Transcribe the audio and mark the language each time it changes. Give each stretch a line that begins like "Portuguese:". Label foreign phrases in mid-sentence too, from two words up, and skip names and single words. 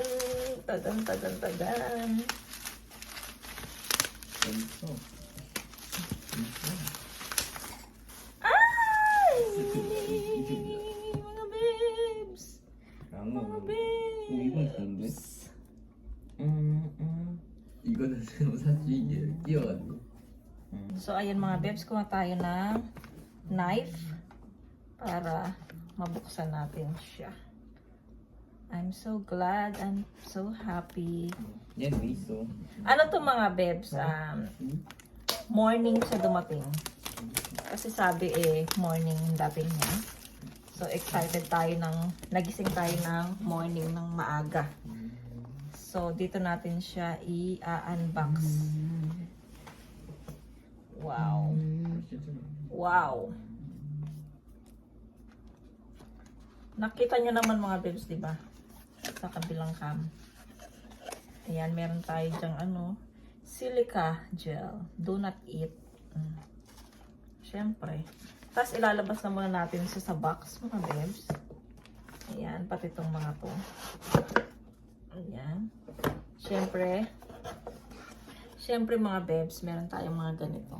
Filipino: Tadan, tadan, tadan. Ay! Mga bebs! Mga bebs!
Korean: 이거는 사실 뛰어가지고.
Filipino: So, ayan mga bebs, kuha tayo ng knife para mabuksan natin siya.
English: I'm so glad, I'm so happy.
Korean: 얘는 왜 있어?
Filipino: Ano to mga bebs? Morning siya dumating. Kasi sabi morning dating niya. So, excited tayo nagising tayo ng morning ng maaga. So, dito natin siya i-unbox. Wow. Wow. Nakita nyo naman mga bebs, di ba? Sa kabilang cam. Ayan, meron tayo dyang
English: silica gel. Do not eat.
Filipino: Siyempre. Tapos ilalabas na muna natin siya sa box, mga bebs. Ayan, pati itong mga to. Ayan. Siyempre mga bebs, meron tayong mga ganito.